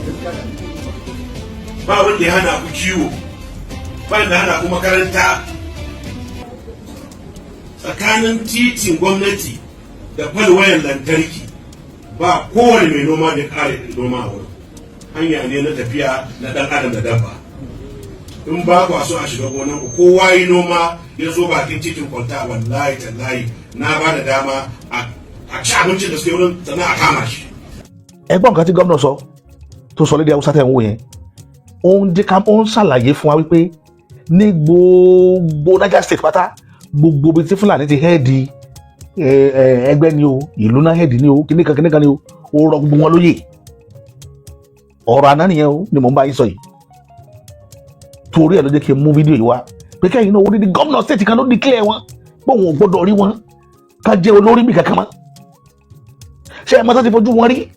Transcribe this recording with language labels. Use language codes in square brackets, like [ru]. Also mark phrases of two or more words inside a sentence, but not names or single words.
[ha] ba wanda ya hana ku kiwo ba wanda hana ku makaranta tsakanin titin gwamnati da falwayan lantarki ba kowane mai noma da kare noma a wurin hanya ne na tafiya na dan adam da dabba in ba ku so a shiga gonan ku kowa yi noma ya zo bakin titin kwalta wallahi tallahi na ba da dama a ci abincin da suke wurin sannan a kama shi. [yo] ẹ̀gbọ́n nǹkan tí gómìnà sọ tó sọ lédè Haúsá tẹ̀ ń wò yẹn ó ń ṣàlàyé fún wa wípé ní gbogbo Niger State pátá gbogbo ibi tí Fúlàní ti hẹ́ẹ̀dì ẹgbẹ́ ni o ìlú náà hẹ́ẹ̀dì ni o kíníkan ni o ó rọ gbogbo wọn lóyè ọ̀rọ̀ àná nìyẹn o ni mò ń bá yín sọ yìí torí ẹ̀ ló jẹ́ kí n mú fídíò yìí wá pé kẹ́yìn náà ó dídí gómìnà state kan ló declare wọn pé òun ò gbọ́dọ̀ rí wọn ká jẹ́ olórí bí kankan mọ́ ṣé ẹ̀ mọ́tò ti fojú wọn rí